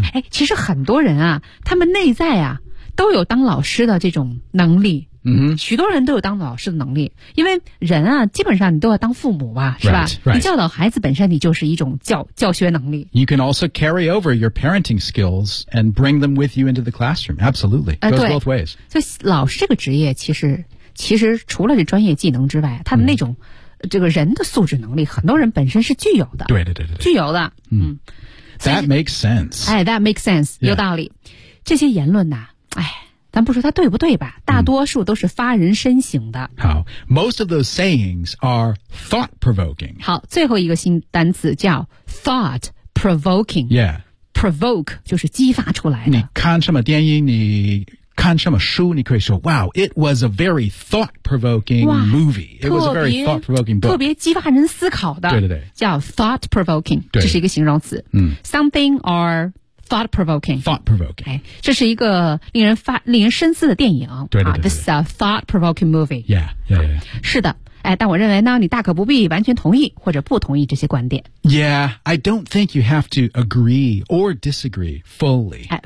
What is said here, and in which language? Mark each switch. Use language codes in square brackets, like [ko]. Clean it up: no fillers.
[zh] 其实很多人啊他们内在啊都有当老师的这种能力。许多人都有当老师的能力因为人啊基本上你都要当父母吧是吧 [en] right, right. [zh] 你教导孩子本身你就是一种教学能力 [en] You can also carry over your parenting skills and bring them with you into the classroom Absolutely, it goes both ways [zh] 所以老师这个职业其实除了这专业技能之外他的那种、这个人的素质能力很多人本身是具有的对对对对具有的、 [en] That makes sense、 That makes sense、 [zh] 有道理这些言论啊咱不说它对不对吧大多数都是发人深省的。 [en] 好 ,most of those sayings are thought-provoking. [zh] 好最后一个新单词叫 thought-provoking. [en] Yeah. [zh] Provoke 就是激发出来的。你看什么电影你看什么书你可以说 [en] Wow, it was a very thought-provoking movie. It was a very thought-provoking book. [zh] 特别激发人思考的。对对对。叫 thought-provoking, 这是一个形容词。嗯。 [en] Something or thought-provoking. Thought-provoking. [zh] 这是一个令人深思的电影。对对 对, 对, 对。 [en] This is a thought-provoking movie. Yeah, yeah, yeah. [zh] 是的。但我认为呢你大可不必完全同意或者不同意这些观点。 [en] Yeah, I don't think you have to agree or disagree fully.